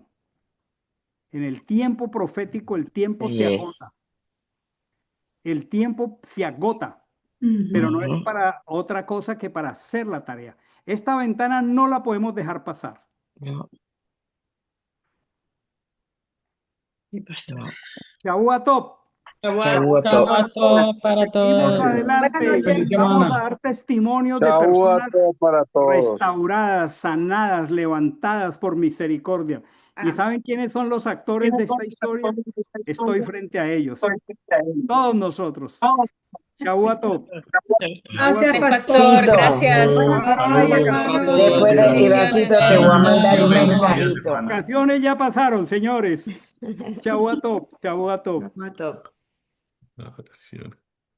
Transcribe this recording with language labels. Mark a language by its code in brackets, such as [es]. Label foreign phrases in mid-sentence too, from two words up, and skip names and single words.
[es] En el tiempo profético, el tiempo se [en] Yes. [es] agota. El tiempo se agota, pero no es Ujú. para otra cosa que para hacer la tarea. Esta ventana no la podemos dejar pasar. No, Sí, pastor. no. [he] שבוע טוב. שבוע טוב. שבת טוב [es] para Seguimos todos. adelante. Buenas noches. Feliz Vamos a semana. dar testimonios de Chau a personas todos para todos. restauradas, sanadas, levantadas por misericordia. ¿Y Amén. saben quiénes son los actores de esta historia? Estoy frente a ellos. Todos nosotros. [he] שבוע טוב. [es] Gracias, Ay, pastor. Pastor, Cito. gracias. Después de Ivancito te voy a mandar un Bendiciones. mensajito. Vacaciones ya pasaron, señores. [he] שבוע טוב. שבוע טוב. שבת טוב. [es] Una oración.